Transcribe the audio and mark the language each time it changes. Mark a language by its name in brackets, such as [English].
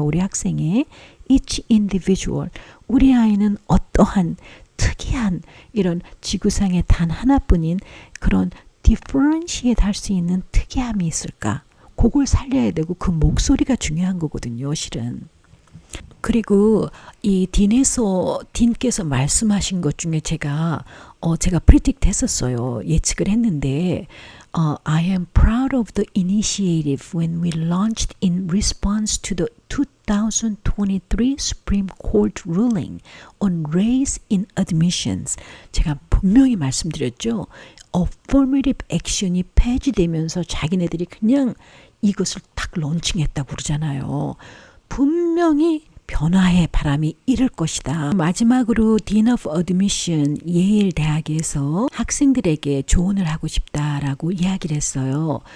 [Korean] 우리 학생의 [English] each individual [Korean] 우리 아이는 어떠한 특이한 이런 지구상에 단 하나뿐인 그런 differentiate 할 수 있는 특이함이 있을까? 그걸 살려야 되고 그 목소리가 중요한 거거든요, 실은. 그리고 이 딘께서 말씀하신 것 중에 제가 predict 했었어요. 예측을 했는데 [English] I am proud of the initiative when we launched in response to the 2023 Supreme Court ruling on race in admissions. [Korean] 제가 분명히 말씀드렸죠. Affirmative action이 폐지되면서 자기네들이 그냥 이것을 딱 런칭했다고 그러잖아요. 분명히 변화의 바람이 일을 것이다. 마지막으로 Dean of Admission 예일 대학에서 학생들에게 조언을 하고 싶다라고 이야기를 했어요.